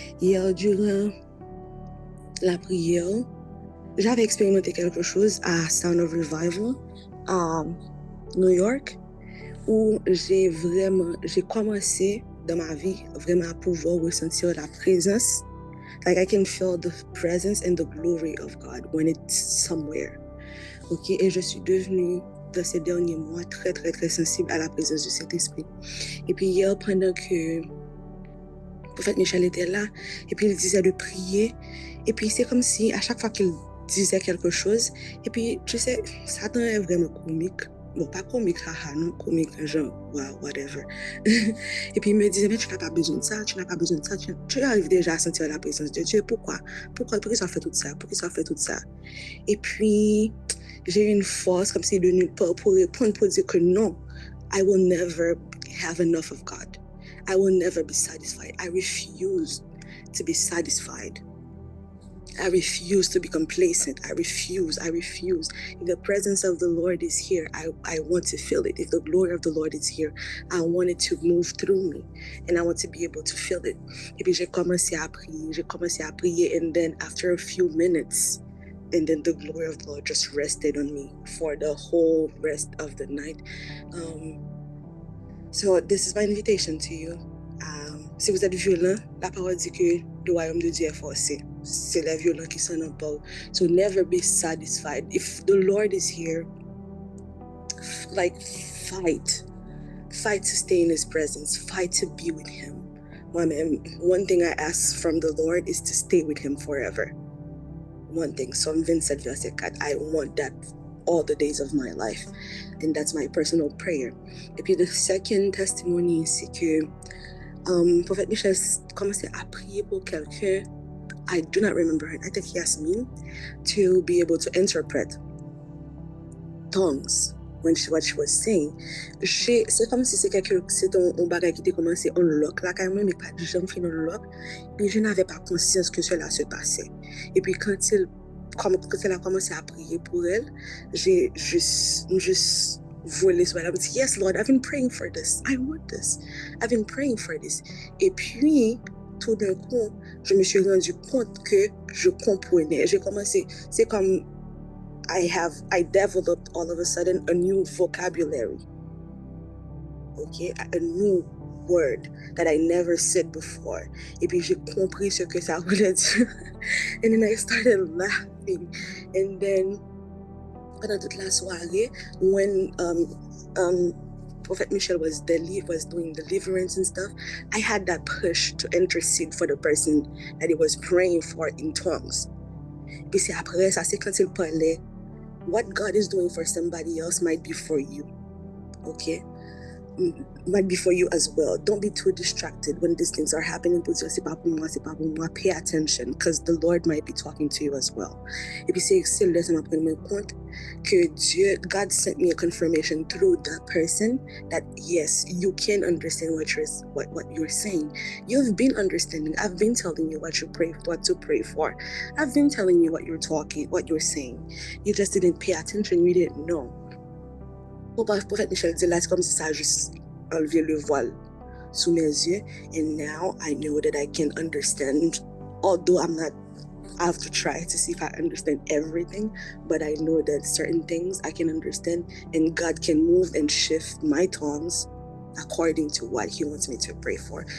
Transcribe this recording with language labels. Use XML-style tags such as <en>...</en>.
<fr>Hier, durant la prière, j'avais expérimenté quelque chose à Sound of Revival à New York où j'ai commencé dans ma vie vraiment à pouvoir ressentir la présence.</fr> <en>Like I can feel the presence and the glory of God when it's somewhere. Okay?</en> <fr>Et je suis devenue dans ces derniers mois très, très, très sensible à la présence de cet esprit. Et puis hier, pendant que le prophète Michel était là, et puis il disait de prier, et puis c'est comme si à chaque fois qu'il disait quelque chose, et puis tu sais, Satan est vraiment comique. Bon, pas comique, haha, non, comique, genre, wow, whatever. Et puis il me disait, mais tu n'as pas besoin de ça, tu n'as pas besoin de ça, tu arrives déjà à sentir la présence de Dieu. Pourquoi ça fait tout ça? Pourquoi ça fait tout ça? Et puis, j'ai eu une force comme si de nulle part pour répondre, pour dire que non,</fr> <en>I will never have enough of God. I will never be satisfied. I refuse to be satisfied. I refuse to be complacent. I refuse. If the presence of the Lord is here, I want to feel it. If the glory of the Lord is here, I want it to move through me and I want to be able to feel it.</en> <fr>Et puis j'ai commencé à prier,</fr> <en>and then after a few minutes, and then the glory of the Lord just rested on me for the whole rest of the night. So this is my invitation to you.</en> <fr>Si vous êtes violent, la parole dit que le royaume de Dieu est forcé. C'est les violents qui s'en emportent.</fr> <en>So never be satisfied. If the Lord is here, like fight to stay in His presence. Fight to be with Him. One thing I ask from the Lord is to stay with Him forever. One thing. Psalm 27 verset 4. I want that all the days of my life. And that's my personal prayer.</en> <fr>Et puis</fr> <en>the second testimony,</en> <fr>c'est que Prophète Michel commençait à prier pour quelqu'un.</fr> <en>I do not remember her. I think Yasmin, to be able to interpret tongues what she was saying.</en> <fr>C'est comme si c'est un bagage qui était commencé on lock, là quand même, mais pas de jamais fait on lock. Puis je n'avais pas conscience que cela se passait. Et puis quand elle a commencé à prier pour elle, j'ai juste volé sur elle.</fr> <en>I was like, yes, Lord, I've been praying for this. I want this. I've been praying for this.</en> <fr>Et puis, tout d'un coup, je me suis rendu compte que je comprenais. J'ai commencé, c'est comme</fr> <en>I developed all of a sudden a new vocabulary. Okay, a new word that I never said before.</en> <fr>Et puis j'ai compris ce que ça voulait dire.</fr> <en>And then I started laughing. And then</en> <fr>pendant toute la soirée,</fr> <en>when Prophet Michel was doing deliverance and stuff, I had that push to intercede for the person that he was praying for in tongues.</en> <fr>Puis c'est après ça, c'est quand il parlait,</fr> <en>what God is doing for somebody else might be for you. Okay? Might be for you as well. Don't be too distracted when these things are happening.</en> <fr>C'est pas pour moi.</fr> <en>Pay attention, because the Lord might be talking to you as well.</en> <fr>Et puis c'est là ça m'a pris me compte que</fr> <en>God sent me a confirmation through that person that yes, you can understand what you're saying. You've been understanding. I've been telling you what to pray for. I've been telling you what you're saying. You just didn't pay attention. You didn't know.</en> <fr>Prophète Michel dit là, c'est comme si ça a juste enlevé le voile sous mes yeux.</fr> <en>And now I know that I can understand, although I have to try to see if I understand everything, but I know that certain things I can understand, and God can move and shift my tongues according to what He wants me to pray for.</en>